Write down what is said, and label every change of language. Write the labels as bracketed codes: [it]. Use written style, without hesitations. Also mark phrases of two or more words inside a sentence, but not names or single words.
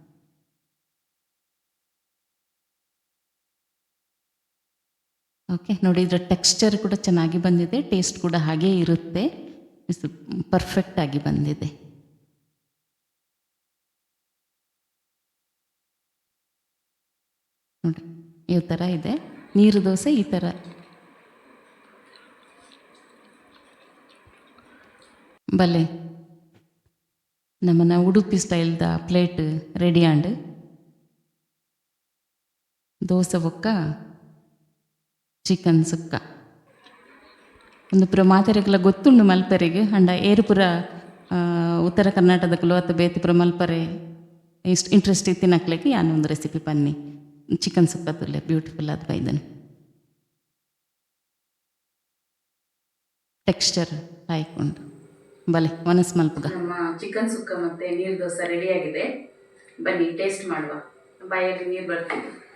[kn] ಓಕೆ, ನೋಡಿ ಇದರ ಟೆಕ್ಸ್ಚರ್ ಕೂಡ ಚೆನ್ನಾಗಿ ಬಂದಿದೆ, ಟೇಸ್ಟ್ ಕೂಡ ಹಾಗೇ ಇರುತ್ತೆ. ಪರ್ಫೆಕ್ಟಾಗಿ ಬಂದಿದೆ. ನೋಡಿ ಈ ಥರ ಇದೆ ನೀರು ದೋಸೆ. [tcy] ಈ ಥರ ಬಲೆ ನಮ್ಮನ್ನ ಉಡುಪಿ ಸ್ಟೈಲ್ದ ಪ್ಲೇಟ್ ರೆಡಿ ಆಂಡ್ ದೋಸೆ ಬೊಕ್ಕ ಚಿಕನ್ ಸುಕ್ಕ ಒಂದು ಪುರ ಮಾತೆರೆಗ್ಲ ಗೊತ್ತುಂಡು ಮಲ್ಪರೆಗೆ. ಅಂಡ ಏರು ಪುರ ಉತ್ತರ ಕರ್ನಾಟಕದಕ್ಕಲು ಅಥವಾ ಬೇತಿ ಪುರ ಮಲ್ಪರೆ ಇಷ್ಟು ಇಂಟ್ರೆಸ್ಟ್ ತಿನ್ನಕ್ಲಿಕ್ಕೆ ಯಾನು ಒಂದು ರೆಸಿಪಿ ಪನ್ನಿ ಚಿಕನ್ ಸುಕ್ಕದಲ್ಲೇ ಬ್ಯೂಟಿಫುಲ್ ಅದು ಬೈದನು ಟೆಕ್ಸ್ಚರ್ ಆಯ್ಕೊಂಡು ಬಲೆ ಮನಸ್ಸು ಮಲ್ಪುಗ. [kn] ನಮ್ಮ ಚಿಕನ್ ಸುಕ್ಕ ಮತ್ತು ನೀರು ದೋಸೆ ರೆಡಿಯಾಗಿದೆ, ಬನ್ನಿ ಟೇಸ್ಟ್ ಮಾಡುವ. ಬಾಯಲ್ಲಿ ನೀರು ಬರ್ತೀನಿ.